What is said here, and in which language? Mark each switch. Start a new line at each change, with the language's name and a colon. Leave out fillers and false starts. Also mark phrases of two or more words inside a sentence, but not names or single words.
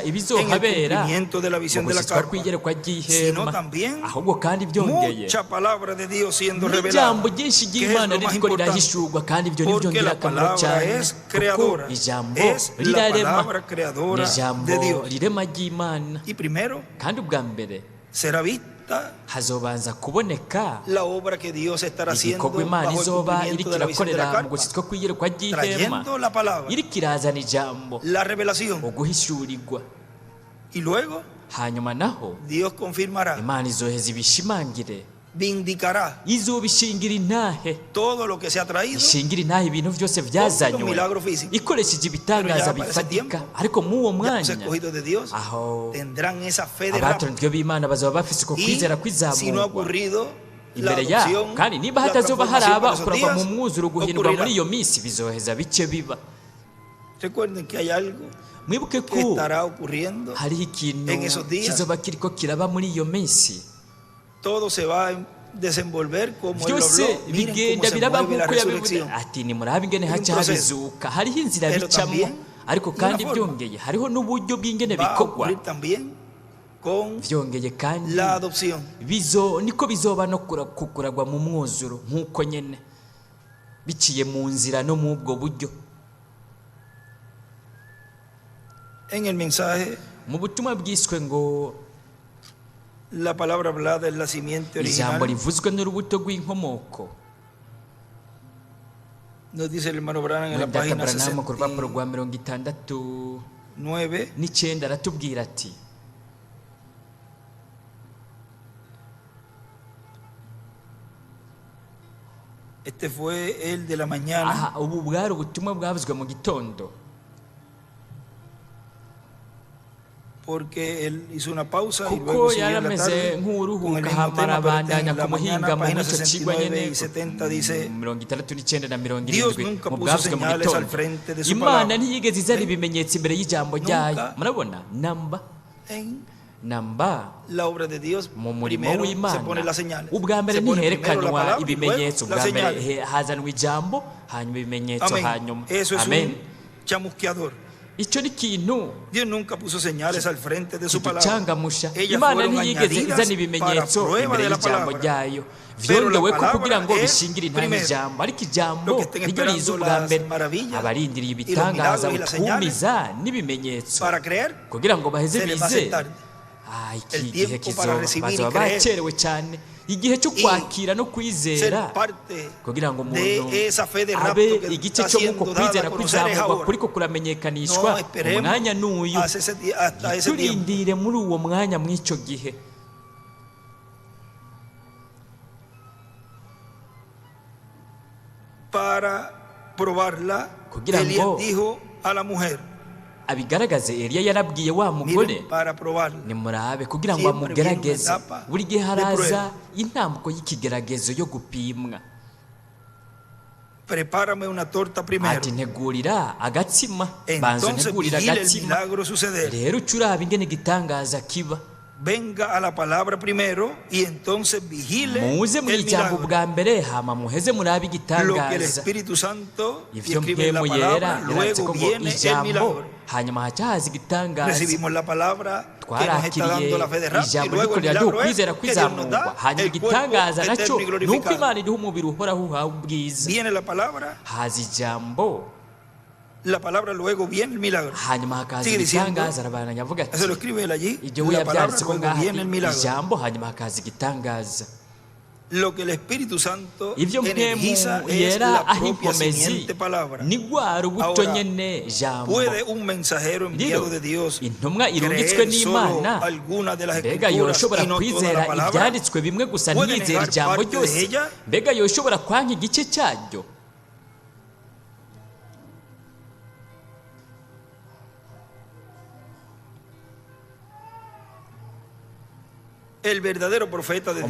Spanish: en el
Rundi: ibizohabera
Spanish: cumplimiento de la visión
Rundi: mu
Spanish: de la
Rundi: gushyitswa
Spanish: carpa,
Rundi: kw'iyerekwa
Spanish: sino
Rundi: ry'ihema,
Spanish: también
Rundi: ahubwo kandi byongeye
Spanish: mucha palabra de Dios siendo revelada,
Rundi: n'ijambo ryinshi
Spanish: que es
Rundi: ry'Imana
Spanish: lo más
Rundi: ririko
Spanish: importante,
Rundi: rirahishurwa, kandi ibyo nibyo
Spanish: porque la
Rundi: ngirakamaro
Spanish: palabra
Rundi: cyane,
Spanish: es
Rundi: kuko
Spanish: creadora,
Rundi: ijambo
Spanish: es la
Rundi: rirarema,
Spanish: palabra
Rundi: ni
Spanish: creadora
Rundi: ijambo
Spanish: de Dios.
Rundi: rirema ry'Imana.
Spanish: Y primero
Rundi: Kandi ubwa mbere
Spanish: será vista
Rundi: hazobanza kuboneka
Spanish: la obra que Dios estará haciendo
Rundi: igikorwa Imana
Spanish: bajo el
Rundi: izoba
Spanish: cumplimiento
Rundi: iriko
Spanish: de la visión de la
Rundi: irakorera mu
Spanish: carpa,
Rundi: gushyitswa kw'iyerekwa ry'ihema,
Spanish: trayendo la palabra,
Rundi: iriko irazana ijambo,
Spanish: la revelación,
Rundi: uguhishurirwa.
Spanish: y luego
Rundi: Hanyuma naho
Spanish: Dios confirmará,
Rundi: Imana izoheza ibishimangire,
Spanish: vindicará
Rundi: izobishingira intahe,
Spanish: todo lo que se ha traído
Rundi: ishingira intahe ibintu byose
Spanish: con los
Rundi: byazanywe
Spanish: milagros físicos.
Rundi: ikoresheje ibitangaza
Spanish: Pero ya para ese
Rundi: bifatika.
Spanish: tiempo,
Rundi: Ariko muri uwo
Spanish: Ya los
Rundi: mwanya
Spanish: escogidos de Dios
Rundi: aho
Spanish: tendrán esa fe de Abraham.
Rundi: abatoranyijwe b'Imana bazaba bafise uko
Spanish: Y
Rundi: kwizera
Spanish: si no ha
Rundi: kwizamurwa
Spanish: ocurrido la
Rundi: imbere yabo,
Spanish: adopción,
Rundi: kandi niba
Spanish: la
Rundi: hatazoba
Spanish: transformación
Rundi: haraba
Spanish: para esos
Rundi: kuragwa mu
Spanish: días,
Rundi: mwuzuro guhindurwa
Spanish: ocurrirá.
Rundi: muri iyo minsi, bizoheza bice biba.
Spanish: Recuerden que hay algo
Rundi: Mwibuke
Spanish: que
Rundi: ko
Spanish: estará ocurriendo.
Rundi: hariho ikintu
Spanish: en esos días.
Rundi: kizoba kiriko kiraba muri iyo minsi.
Spanish: Todo se va a desenvolver como él lo
Rundi: byose
Spanish: habló. Miren cómo
Rundi: bigenda
Spanish: se
Rundi: biraba
Spanish: mueve la
Rundi: nk'uko yabivuze
Spanish: resurrección.
Rundi: ati nimurabe ingene
Spanish: Hay un
Rundi: haca
Spanish: proceso.
Rundi: habizuka, hariho inzira
Spanish: Pero
Rundi: bicamo,
Spanish: también
Rundi: ariko
Spanish: hay
Rundi: kandi
Spanish: una forma.
Rundi: byongeye hariho n'uburyo bw'ingene
Spanish: Va a
Rundi: bikorwa.
Spanish: ocurrir también con
Rundi: Byongeye kandi
Spanish: la adopción.
Rundi: niko bizoba no kukuragwa mu mwuzuro nk'uko nyene biciye mu nzira no mu ubwo buryo.
Spanish: En el mensaje,
Rundi: Mu butumwa bwiswe ngo
Spanish: la palabra hablada es la simiente
Rundi: ijambo
Spanish: original.
Rundi: rivuzwe n'urubuto rw'inkomoko,
Spanish: Nos dice el hermano Branham en la
Rundi: Dr.
Spanish: página
Rundi: Branham ku rupapuro rwa 69 69. aratubwira ati
Spanish: Este fue el de la mañana.
Rundi: aha, ubu bwari ubutumwa bwavuzwe mu gitondo,
Spanish: Porque él hizo una pausa y
Rundi: kuko
Spanish: luego siguió en la
Rundi: yarameze
Spanish: tarde con el
Rundi: nk'uruhuka
Spanish: mismo
Rundi: hamara
Spanish: tema, pero
Rundi: abandanya
Spanish: en la
Rundi: ku muhingamo
Spanish: mañana,
Rundi: muri
Spanish: páginas
Rundi: icyo kigwa 69 nyene
Spanish: y 70 dice:
Rundi: 69 na
Spanish: Dios 70 nunca
Rundi: mu
Spanish: puso
Rundi: bwavuzwe mu
Spanish: señales al
Rundi: gitondo.
Spanish: frente de su
Rundi: Imana
Spanish: palabra.
Rundi: ntiyigeze izana ibimenyetso imbere y'ijambo ryayo.
Spanish: Nunca.
Rundi: Murabona,
Spanish: En
Rundi: namba
Spanish: la obra de Dios,
Rundi: mu murimo
Spanish: primero se
Rundi: w'Imana
Spanish: pone las señales.
Rundi: ubwa mbere
Spanish: Se pone primero la
Rundi: ntiherekanwa
Spanish: palabra y
Rundi: ibimenyetso,
Spanish: luego
Rundi: ubwa
Spanish: las
Rundi: mbere
Spanish: señales.
Rundi: hazanwa ijambo hanyuma ibimenyetso
Spanish: Amén.
Rundi: hanyuma.
Spanish: Eso es Amen. un chamusqueador.
Rundi: Icyo ni ikintu
Spanish: Dios nunca puso señales al frente de su palabra.
Rundi: kiducangamusha.
Spanish: Ellas
Rundi: Imana
Spanish: fueron
Rundi: ntiyigeze
Spanish: añadidas
Rundi: izana ibimenyetso
Spanish: para prueba
Rundi: imbere
Spanish: de la
Rundi: y'ijambo
Spanish: palabra.
Rundi: ryayo,
Spanish: Pero la
Rundi: vyongewe ko
Spanish: palabra
Rundi: kugira ngo
Spanish: es
Rundi: bishingire intahe
Spanish: primero.
Rundi: ijambo, ariko
Spanish: Lo
Rundi: ijambo
Spanish: que estén
Rundi: niryo riza
Spanish: esperando
Rundi: ubwa
Spanish: las
Rundi: mbere.
Spanish: maravillas
Rundi: Abarindiriye
Spanish: y los
Rundi: ibitangaza
Spanish: milagros y las señales
Rundi: utwumiza n'ibimenyetso
Spanish: Para creer,
Rundi: kugira ngo baheze
Spanish: se les va a
Rundi: bizere.
Spanish: aceptar.
Rundi: Iki
Spanish: El
Rundi: gihe
Spanish: tiempo para
Rundi: kizoba
Spanish: recibir y
Rundi: bazaba
Spanish: creer.
Rundi: bacerewe cyane, igihe cyo
Spanish: Y
Rundi: kwakira no
Spanish: Ser
Rundi: kwizera
Spanish: parte
Rundi: kugira ngo
Spanish: de
Rundi: umuntu
Spanish: esa fe de rapto
Rundi: abe
Spanish: que
Rundi: igice
Spanish: está
Rundi: cyo
Spanish: siendo
Rundi: muko
Spanish: dada a
Rundi: kwizera
Spanish: conocer es
Rundi: kwizamurwa
Spanish: ahora.
Rundi: kuriko kuramenyekanishwa
Spanish: No esperemos
Rundi: umwanya n'uyu.
Spanish: hasta ese tiempo.
Rundi: Turindire muri uwo mwanya mw'icyo gihe.
Spanish: Para probarla,
Rundi: Kugira Elías ngo
Spanish: dijo a la mujer:
Rundi: abigaragaze, Eliya yarabwiye wa mugore,
Spanish: miren, para probarla.
Rundi: nimurabe kugira ngo
Spanish: Siempre viene una
Rundi: amugerageze.
Spanish: etapa
Rundi: Buri gihe
Spanish: de
Rundi: haraza intambuko y'ikigeragezo yo gupimwa.
Spanish: Prepárame una torta primero.
Rundi: Ati ntegurira agatsima, banza
Spanish: Entonces
Rundi: ntegurira
Spanish: vigile el
Rundi: agatsima,
Spanish: milagro suceder.
Rundi: rero ucuraba ingene igitangaza kiba.
Spanish: Venga a la palabra primero y entonces vigile
Rundi: muze mu
Spanish: el
Rundi: ijambo
Spanish: milagro.
Rundi: bwa mbere, hama muheze murabe
Spanish: Lo que el
Rundi: igitangaza.
Spanish: Espíritu Santo
Rundi: Ivyo
Spanish: escribe en la
Rundi: mpemu yera
Spanish: palabra,
Rundi: yaranditse
Spanish: luego
Rundi: ko ngo
Spanish: viene el
Rundi: ijambo,
Spanish: milagro.
Rundi: hanyuma haca haza igitangaza.
Spanish: Recibimos la palabra que nos está
Rundi: Twarakiriye
Spanish: dando la fe de rapto y
Rundi: ijambo
Spanish: luego
Rundi: riko
Spanish: el
Rundi: riraduha
Spanish: milagro es
Rundi: kwizera
Spanish: que Dios nos
Rundi: kwizamurwa,
Spanish: da
Rundi: hanyuma
Spanish: el cuerpo
Rundi: igitangaza nacyo
Spanish: eterno y
Rundi: nuko
Spanish: glorificado.
Rundi: Imana iduha umubiri uhoraho uhawe ubwiza.
Spanish: Viene la palabra,
Rundi: Haza ijambo,
Spanish: la palabra, luego viene el milagro.
Rundi: hanyuma hakaza
Spanish: Sigue diciendo,
Rundi: igitangaza. Arabananya avuga ati,
Spanish: eso lo escribe él allí,
Rundi: ibyo we
Spanish: la palabra,
Rundi: yabyanditse ko
Spanish: luego
Rundi: ngaha,
Spanish: viene el milagro.
Rundi: ijambo hanyuma hakaza igitangaza.
Spanish: Lo que el Espíritu Santo
Rundi: Ivyo mpemu
Spanish: energiza es
Rundi: yera
Spanish: la
Rundi: aho
Spanish: propia
Rundi: inkomezi
Spanish: simiente palabra.
Rundi: ni rwa rubuto
Spanish: Ahora,
Rundi: nyene jambo.
Spanish: ¿Puede un mensajero enviado
Rundi: Rero
Spanish: de Dios
Rundi: intumwa irungitswe
Spanish: creer solo
Rundi: n'Imana
Spanish: alguna de las
Rundi: mbega
Spanish: escrituras
Rundi: yoshobora
Spanish: y no toda
Rundi: kwizera
Spanish: la palabra?
Rundi: ibyanditswe bimwe gusa
Spanish: ¿Puede
Rundi: ntiyizera
Spanish: negar
Rundi: ijambo
Spanish: parte de
Rundi: ryose?
Spanish: ella?
Rundi: Mbega yoshobora kwanka igice cyaryo?
Spanish: El verdadero profeta de Dios